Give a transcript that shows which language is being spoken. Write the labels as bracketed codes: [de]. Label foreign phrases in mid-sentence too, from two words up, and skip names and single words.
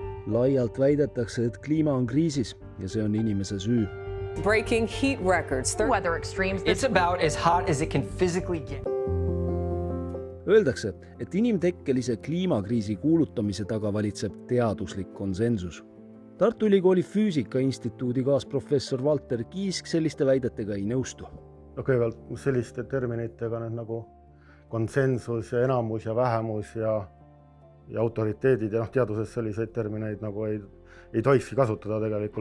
[et] Laialt väidetakse, et kliima on kriisis ja see on inimese süü. [en] Breaking heat records. Weather extremes. It's about as hot as it can physically get. [et] Öeldakse, et inimtekkelise kliimakriisi kuulutamise taga valitseb teaduslik konsensus. Tartu Ülikooli Füüsikainstituudi kaasprofessor Valter Kiisk selliste väidetega ei nõustu. Kõigepealt selliste terminitega nagu konsensus ja enamus ja vähemus ja autoriteedid ja teaduses selliseid termineid nagu ei tohikski kasutada tegelikult.